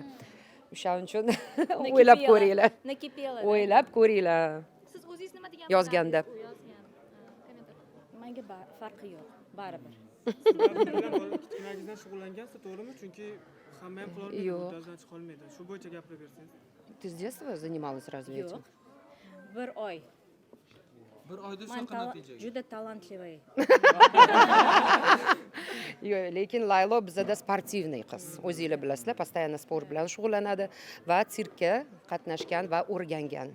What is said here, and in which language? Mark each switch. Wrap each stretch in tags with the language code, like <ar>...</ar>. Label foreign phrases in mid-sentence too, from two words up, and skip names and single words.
<uz>O'shaning uchun o'ylab ko'ringlar. O'ylab ko'ringlar. Siz o'zingiz nima degan Yozganda. Menga farqi yo'q, baribir. Kichkinagizdan shug'ullangansiz, to'g'rimi? Chunki hamma ham qila olmaydi, Yo'q. o'rtadan chiqa olmaydi. Shu bo'yicha gapiraversangiz.</uz> <ru>Ты с детства занималась разве этим?</ru> <uz>Yo'q. Bir oy. Bir oyda Men shunaqa natijaga. juda talantlivoy. Yo'q, lekin Laylo bizada sportivniy qiz. O'zingizlar bilasizlar, постоянно sport bilan shug'ullanadi va sirkka qatnashgan va o'rgangan.</uz>